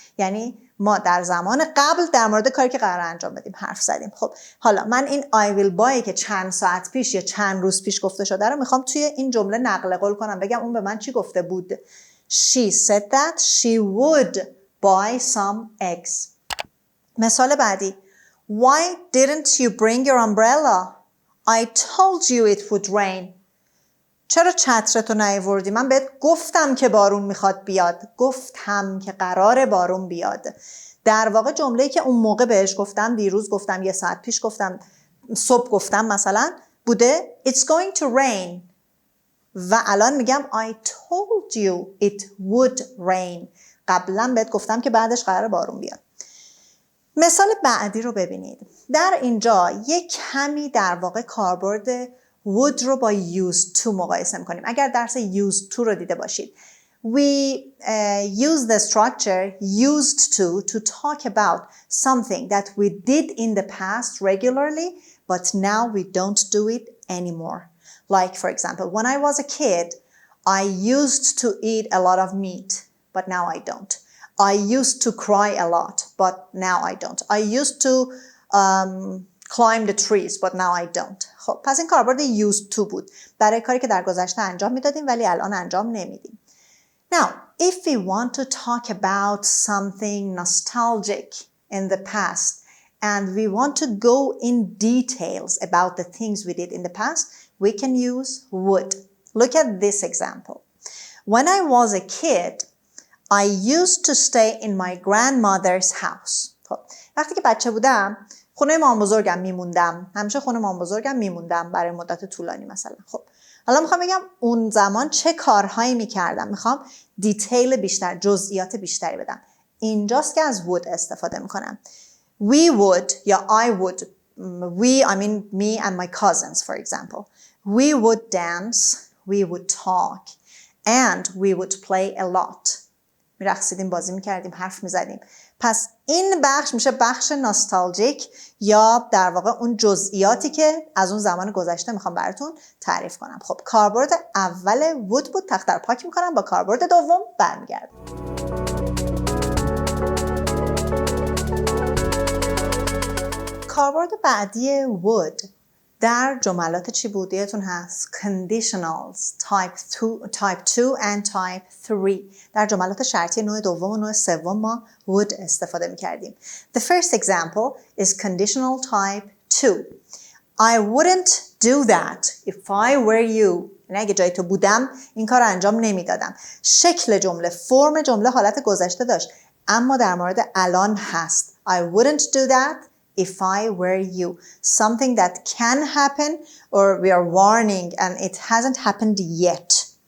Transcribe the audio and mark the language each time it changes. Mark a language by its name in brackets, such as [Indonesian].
[Persian] یعنی ما در زمان قبل در مورد کاری که قرار انجام بدیم حرف زدیم. خب حالا من این [English] I will buy [Persian] که چند ساعت پیش یا چند روز پیش گفته شده رو میخوام توی این جمله نقل قول کنم، بگم اون به من چی گفته بود. [English] She said that she would buy some eggs. [Persian] مثال بعدی. [English] Why didn't you bring your umbrella? I told you it would rain. [Persian] چرا چترتو نیاوردی؟ من بهت گفتم که بارون میخواد بیاد. گفتم که قراره بارون بیاد. در واقع جمله‌ای که اون موقع بهش گفتم، دیروز گفتم، 1 ساعت پیش گفتم، صبح گفتم مثلا بوده [English] It's going to rain. [Persian] و الان میگم [English] I told you it would rain. [Persian] قبلا بهت گفتم که بعدش قراره بارون بیاد. مثال بعدی رو ببینید. در اینجا یک کمی در واقع کاربرد would رو با used to مقایسه میکنیم. اگر درس used to رو دیده باشید. [English] We use the structure used to talk about something that we did in the past regularly, but now we don't do it anymore. Like, for example, when I was a kid, I used to eat a lot of meat, but now I don't. I used to cry a lot, but now I don't. I used to climb the trees, but now I don't. [Persian] خب پس این کاربرد used to بود. برای کاری که در گذشته انجام میدادیم ولی الان انجام نمیدیم. [English] Now, if we want to talk about something nostalgic in the past and we want to go in details about the things we did in the past, we can use would. Look at this example. When I was a kid, I used to stay in my grandmother's house. [Persian] وقتی که بچه بودم خونه مام بزرگم میموندم. همیشه خونه مام بزرگم میموندم برای مدت طولانی مثلا. خب حالا میخوام بگم اون زمان چه کارهایی میکردم. میخوام دیتیل بیشتر، جزئیات بیشتری بدم. اینجاست که از would استفاده میکنم. [English] We would [Persian] یا [English] I would. I mean me and my cousins for example. We would dance, we would talk and we would play a lot. [Persian] میرقصیدیم، بازی میکردیم، حرف میزدیم. پس این بخش میشه بخش ناستالژیک یا در واقع اون جزئیاتی که از اون زمان گذشته میخوام براتون تعریف کنم. خب کاربرد اول would بود. تخته رو پاک میکنم، با کاربرد دوم برمیگردم. کاربرد بعدی would در جملات چی بود؟ یادتون هست [English] conditionals type 2 and type 3 [Persian] در جملات شرطی نوع دوم و نوع سوم ما would استفاده می‌کردیم. [English] The first example is conditional type 2. I wouldn't do that if I were you. [Persian] اگه جای تو بودم این کار رو انجام نمیدادم. شکل جمله، فرم جمله حالت گذشته داشت اما در مورد الان هست. [English] I wouldn't do that if I were you. Something that can happen or we are warning and it hasn't happened yet.